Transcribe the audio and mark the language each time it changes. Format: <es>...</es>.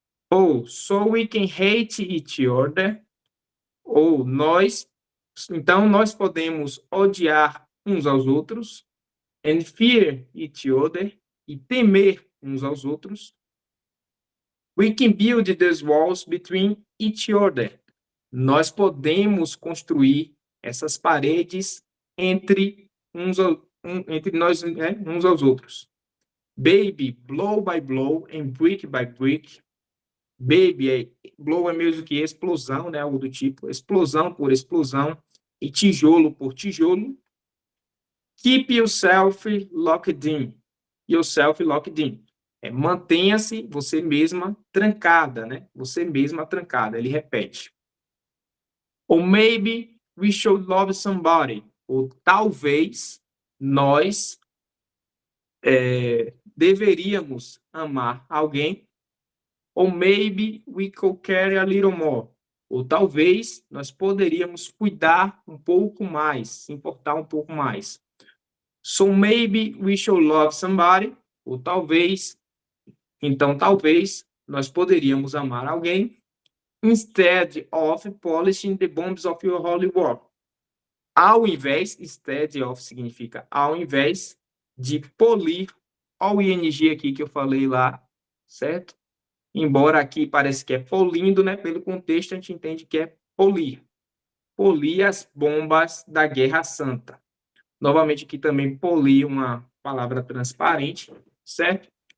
<en>Ou, so we can hate each other.</en> <pt>Ou, então nós podemos odiar uns aos outros.</pt> <en>And fear each other.</en> <pt>E temer uns aos outros.</pt> <en>We can build these walls between each other.</en> <pt>Nós podemos construir essas paredes entre entre nós, né, uns aos outros.</pt> <en>Baby, blow by blow and brick by brick.</en> <pt>Baby, blow é mesmo que explosão, né, algo do tipo, explosão por explosão, e tijolo por tijolo.</pt> <en>Keep yourself locked in. Yourself locked in.</en> <pt>Mantenha-se você mesma trancada, né? Você mesma trancada. Ele repete.</pt> <en>Ou maybe we should love somebody.</en> <pt>Ou talvez nós deveríamos amar alguém.</pt> <en>Ou maybe we could care a little more.</en> <pt>Ou talvez nós poderíamos cuidar um pouco mais, se importar um pouco mais.</pt> <en>So maybe we should love somebody.</en> <pt>Ou talvez, então talvez nós poderíamos amar alguém.</pt> <en>Instead of polishing the bombs of your holy war.</en> <pt>Ao invés, instead of significa ao invés de polir, olha o ing aqui que eu falei lá, certo? Embora aqui parece que é polindo, né? Pelo contexto a gente entende que é polir. Polir as bombas da Guerra Santa. Novamente aqui também polir, uma palavra transparente, certo?</pt>